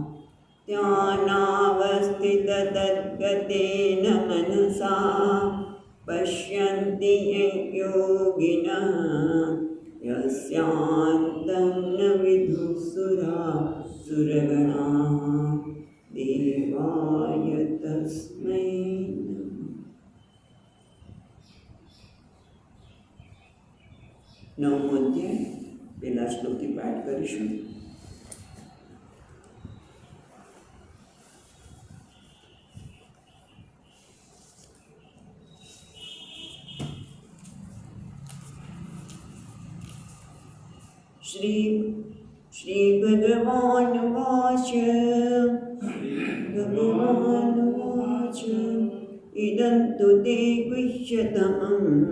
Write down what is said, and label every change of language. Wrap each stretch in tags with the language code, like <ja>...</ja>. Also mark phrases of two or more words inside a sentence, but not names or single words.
<sa>ध्यानावस्थिततद्गतेन मनसा पश्यन्ति योगिनः यस्यान्तं न विदुःसुरासुरगणाः देवाय तस्मै नमः।</sa> <gu>નવમો અધ્યાય પહેલા શ્લોકથી પાઠ કરીશું।</gu> <sa>श्री भगवानुवाच इदं तु ते गुह्यतमम्</sa>